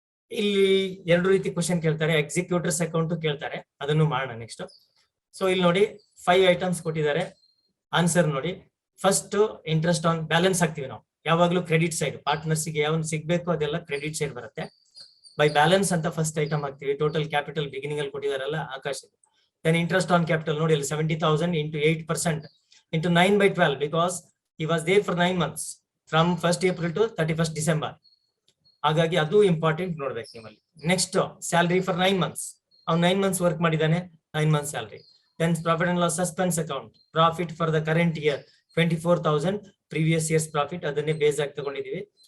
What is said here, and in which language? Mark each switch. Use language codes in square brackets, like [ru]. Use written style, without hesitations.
[kn] ಇಲ್ಲಿ ಎರಡು ರೀತಿ ಕ್ವಶನ್ ಕೇಳ್ತಾರೆ. ಎಕ್ಸಿಕ್ಯೂಟರ್ಸ್ ಅಕೌಂಟ್ ಕೇಳ್ತಾರೆ, ಅದನ್ನು ಮಾಡೋಣ ನೆಕ್ಸ್ಟ್. ಸೊ ಇಲ್ಲಿ ನೋಡಿ 5 ಐಟಮ್ಸ್ ಕೊಟ್ಟಿದ್ದಾರೆ. ಆನ್ಸರ್ ನೋಡಿ. ಫಸ್ಟ್ ಇಂಟ್ರೆಸ್ಟ್ ಆನ್ ಬ್ಯಾಲೆನ್ಸ್ ಹಾಕ್ತಿವಿ ನಾವು ಯಾವಾಗ್ಲೂ ಕ್ರೆಡಿಟ್ ಸೈಡ್. ಪಾರ್ಟ್ನರ್ಸ್ಗೆ ಯಾವ್ದು ಸಿಗ್ಬೇಕು ಅದೆಲ್ಲ ಕ್ರೆಡಿಟ್ ಸೈಡ್ ಬರುತ್ತೆ. ಬೈ ಬ್ಯಾಲೆನ್ಸ್ ಅಂತ ಫಸ್ಟ್ ಐಟಮ್ ಹಾಕ್ತಿವಿ. ಟೋಟಲ್ ಕ್ಯಾಪಿಟಲ್ ಬಿಗಿನಿಂಗ್ ಅಲ್ಲಿ ಕೊಟ್ಟಿದಾರಲ್ಲ Akash. [en] then interest on capital [kn] ನೋಡಿ ಅಲ್ಲಿ [en] 70,000 into 8% into 9/12 because he was there for 9 months from 1st April to 31st December. [kn] ಹಾಗಾಗಿ ಅದು ಇಂಪಾರ್ಟೆಂಟ್ ನೋಡ್ಬೇಕು ನಿಮ್ಮಲ್ಲಿ. Next salary for 9 months. ಅವ್ನು 9 months ವರ್ಕ್ ಮಾಡಿದ್ದಾನೆ, 9 months salary. Then profit and loss suspense account. Profit for the current year 24,000, previous years profit ಅದನ್ನೇ base ಆಗಿ ತಗೊಂಡಿದೀವಿ.